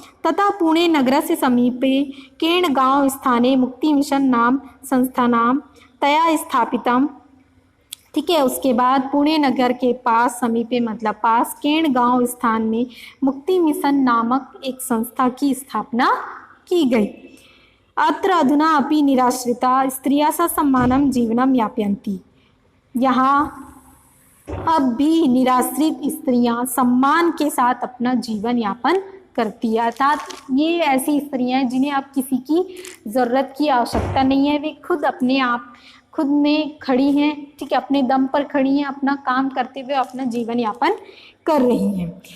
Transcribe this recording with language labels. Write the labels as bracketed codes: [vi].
[sa] तथा पुणे नगर से समीपे केण गांव स्थाने मुक्ति मिशन नाम संस्थानाम तया स्थापितम, [hi] ठीक है। उसके बाद पुणे नगर के पास, समीपे मतलब पास, केण गांव स्थान में मुक्ति मिशन नामक एक संस्था की स्थापना की गई। [sa] अत्र अधुना अपि निराश्रिता स्त्रियः ससम्मानं जीवनं यापयन्ति। [hi] यहाँ अब भी निराश्रित स्त्रियां सम्मान के साथ अपना जीवन यापन करती है। अर्थात ये ऐसी स्त्रियां हैं जिन्हें अब किसी की ज़रूरत की आवश्यकता नहीं है, वे खुद अपने आप खुद में खड़ी हैं, ठीक है, अपने दम पर खड़ी हैं, अपना काम करते हुए अपना जीवन यापन कर रही हैं।